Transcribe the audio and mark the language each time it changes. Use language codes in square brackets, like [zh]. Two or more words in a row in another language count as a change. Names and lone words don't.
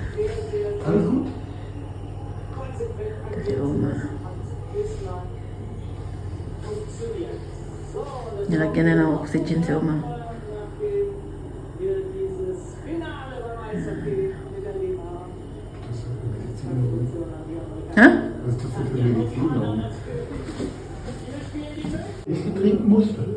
[tl] Si Oma. Nilagyan na ng oxygen si Oma. Ha? [de] Was ist das denn für Medizin? Ich trinken musste.